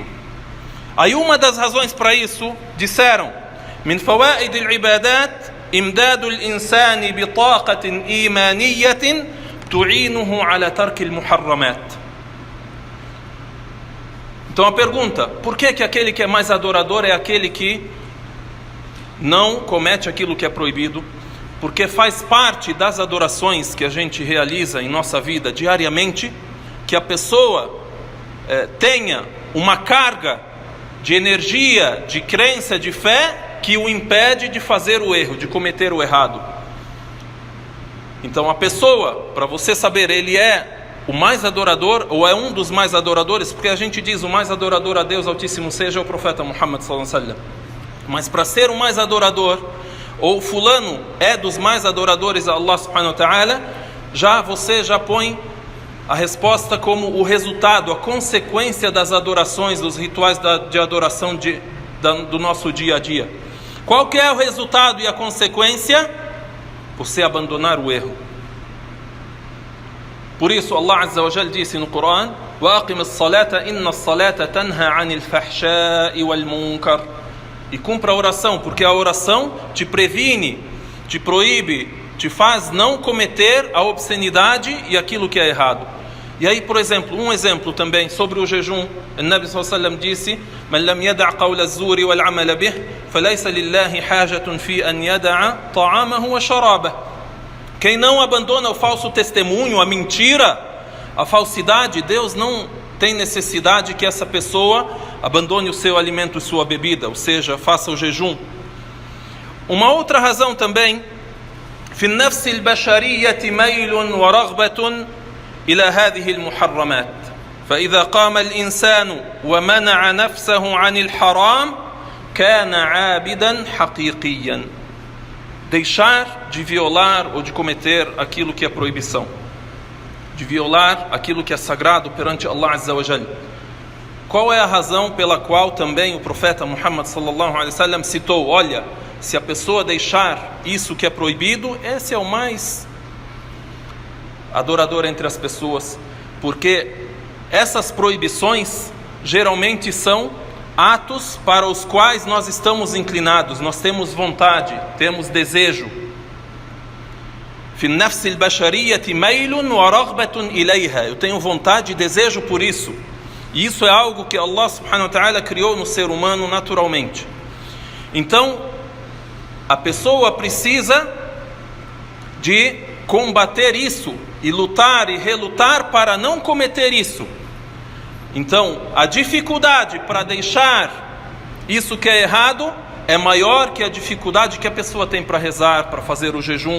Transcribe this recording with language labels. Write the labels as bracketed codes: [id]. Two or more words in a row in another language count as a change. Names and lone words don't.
[pt] Aí uma das razões para isso, disseram: [ar] من فوائد العبادات إمداد الإنسان بطاقة إيمانية تعينه على ترك المحرمات. [pt] Então a pergunta: por que que aquele que é mais adorador é aquele que não comete aquilo que é proibido? Porque faz parte das adorações que a gente realiza em nossa vida diariamente, que a pessoa tenha uma carga de energia, de crença, de fé, que o impede de fazer o erro, de cometer o errado. Então a pessoa, para você saber, ele é o mais adorador, ou é um dos mais adoradores, porque a gente diz o mais adorador a Deus Altíssimo seja o profeta Muhammad [ar] صلى الله عليه وسلم. [pt] Mas para ser o mais adorador, ou fulano é dos mais adoradores a Allah [ar] سبحانه وتعالى, [pt] você já põe a resposta como o resultado, a consequência das adorações, dos rituais de adoração do nosso dia a dia. Qual que é o resultado e a consequência? Você abandonar o erro. Por isso Allah [ar] عز وجل [pt] disse no Coran: [ar] وَأَقِمِ الصَّلَاةَ إِنَّ الصَّلَاةَ تَنْهَى عَنِ الْفَحْشَاءِ وَالْمُنكَرِ. [pt] E cumpra a oração, porque a oração te previne, te proíbe, te faz não cometer a obscenidade e aquilo que é errado. E aí, por exemplo, um exemplo também sobre o jejum. [ar] O النبي صلى الله عليه وسلم disse: "من لم يدع قول الزور والعمل به فليس لله حاجة في أن يدع طعامه وشرابه." [pt] Quem não abandona o falso testemunho, a mentira, a falsidade, Deus não tem necessidade que essa pessoa abandone o seu alimento e sua bebida, ou seja, faça o jejum. Uma outra razão também: [ar] في النفس البشرية ميل ورغبة إلى هذه المحرمات فإذا قام الإنسان ومنع نفسه عن الحرام كان عابدا حقيقيا. [pt] deixar de violar ou de cometer aquilo que é proibição, de violar aquilo que é sagrado perante Allah [ar] عز وجل. [pt] Qual é a razão pela qual também o profeta Muhammad [ar] صلى الله عليه وسلم [pt] citou: olha, se a pessoa deixar isso que é proibido, esse é o mais adorador entre as pessoas, porque essas proibições geralmente são atos para os quais nós estamos inclinados, nós temos vontade, temos desejo. Eu tenho vontade e desejo por isso. E isso é algo que Allah [ar] سبحانه وتعالى [pt] criou no ser humano naturalmente. Então, a pessoa precisa de combater isso e lutar e relutar para não cometer isso. Então, a dificuldade para deixar isso que é errado é maior que a dificuldade que a pessoa tem para rezar, para fazer o jejum.